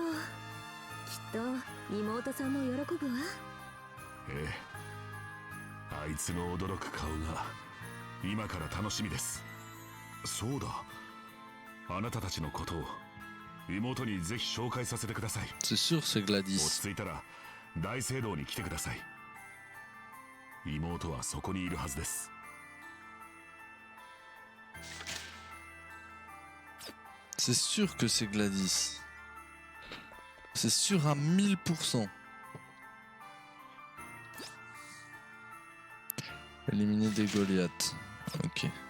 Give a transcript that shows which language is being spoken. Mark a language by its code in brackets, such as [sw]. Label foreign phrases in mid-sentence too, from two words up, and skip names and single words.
[ja] きっと妹さんも喜ぶわ。ええ、あいつの驚く顔が今から楽しみです。そうだ、あなたたちのことを妹にぜひ紹介させてください。 [fr] C'est sûr, c'est [ja] 落 [fr] Gladys. [ja] ち着いたら大聖堂に来てください。妹はそこにいるはずです。 [fr] C'est sûr que c'est Gladys. C'est sûr à 1000%. Éliminer des Goliaths. Ok.